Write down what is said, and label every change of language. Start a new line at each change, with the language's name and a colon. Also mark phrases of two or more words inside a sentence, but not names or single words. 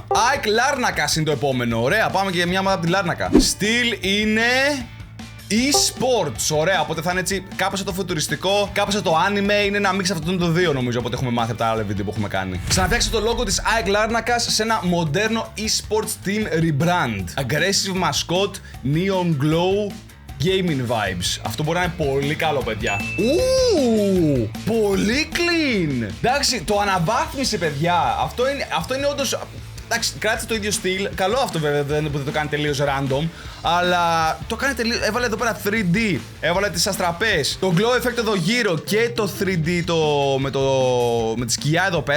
Greek: ΑΕΚ Λάρνακα είναι το επόμενο. Ωραία, πάμε και για μια ομάδα από τη Λάρνακα. Στυλ είναι e-sports, ωραία, οπότε θα είναι έτσι κάπως το φουτουριστικό, κάπως το anime, είναι ένα μίξ αυτών των δύο νομίζω, οπότε έχουμε μάθει από τα άλλα βίντεο που έχουμε κάνει. Ξαναφτιάξτε το logo της ΑΕΚ Λάρνακας σε ένα μοντέρνο
English: e-sports team rebrand. Aggressive mascot, neon glow, gaming vibes.
Greek: Αυτό μπορεί να είναι πολύ καλό, παιδιά. Πολύ clean. Εντάξει, το αναβάθμισε, παιδιά. Αυτό είναι όντως. Εντάξει, κράτησε το ίδιο στυλ. Καλό αυτό βέβαια, δεν το κάνει τελείως random. Αλλά το κάνει τελείως. Έβαλε εδώ πέρα 3D. Έβαλε τις αστραπές. Το
English: glow effect
Greek: εδώ γύρω και το 3D με τη σκιά εδώ πέρα.